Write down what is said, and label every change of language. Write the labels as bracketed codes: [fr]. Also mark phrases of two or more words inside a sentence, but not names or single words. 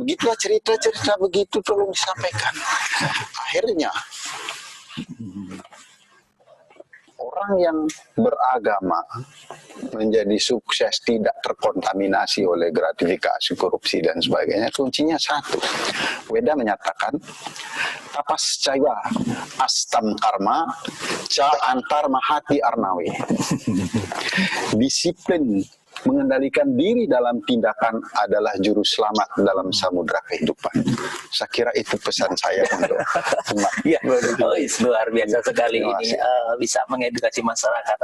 [id] Begitulah cerita-cerita begitu tolong disampaikan. Akhirnya orang yang beragama menjadi sukses, tidak terkontaminasi oleh gratifikasi, korupsi, dan sebagainya, kuncinya satu. Weda menyatakan, [sa] tapas caiwa astam karma, ca antar mahati arnawe. [id] Disiplin mengendalikan diri dalam tindakan adalah juru selamat dalam samudra kehidupan. Saya kira itu pesan saya untuk umat. Ya, luar biasa sekali ini bisa mengedukasi masyarakat.